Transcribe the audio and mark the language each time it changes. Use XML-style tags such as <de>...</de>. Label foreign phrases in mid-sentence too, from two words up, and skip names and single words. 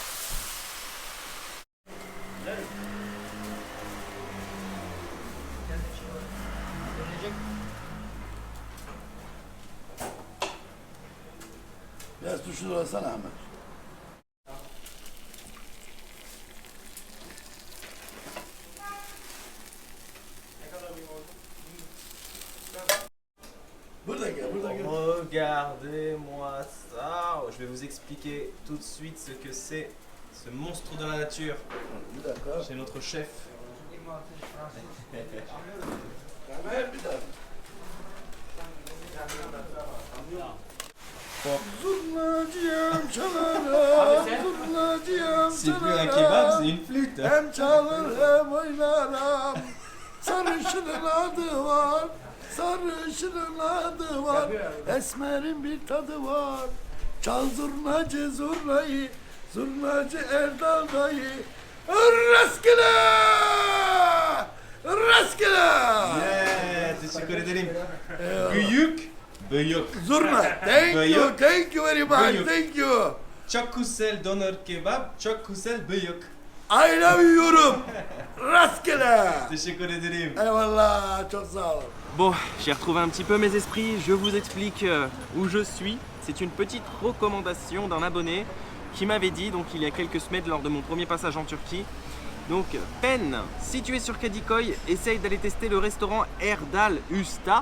<tr>Biraz tuşu dolasana Ahmet. Burada gel, burada gel.</tr> <fr>Regardez-moi ça. Je vais vous expliquer tout de suite ce que c'est ce monstre de la nature</fr> <tr>Bir dakika.</tr> <fr>chez notre chef.</fr> <tr>Ahmet bir dakika. Zurnacıyım çalarım, zurnacıyım</tr> <fr>C'est plus un</fr> <tr>çalarım.</tr> <fr>kebab, c'est une flûte.</fr> <tr>Hem çalır hem oynarım. Sarışının adı var, sarışının adı var. Esmerin bir tadı var. Çal zurnacı zurnayı, zurnacı Erdal dayı. Rastgele! Rastgele! Yeah, teşekkür ederim. Büyük, büyük. Zurna.</tr> <en>Thank you,</en> <tr>Bıyık.</tr> <en>thank you very much,</en> <tr>Bıyık.</tr> <en>thank you.</en> <tr>Çok güzel doner kebap, çok güzel büyük.</tr> <en>I love you'um. Rastgele.</en> <tr>Teşekkür ederim. Eyvallah, çok sağ ol.</tr> <fr>Bon, j'ai retrouvé un petit peu mes esprits, je vous explique où je suis. C'est une petite recommandation d'un abonné qui m'avait dit, donc il y a quelques semaines lors de mon premier passage en Turquie, donc Ben, situé sur Kadikoy, essaye d'aller tester le restaurant Erdal Usta.</fr>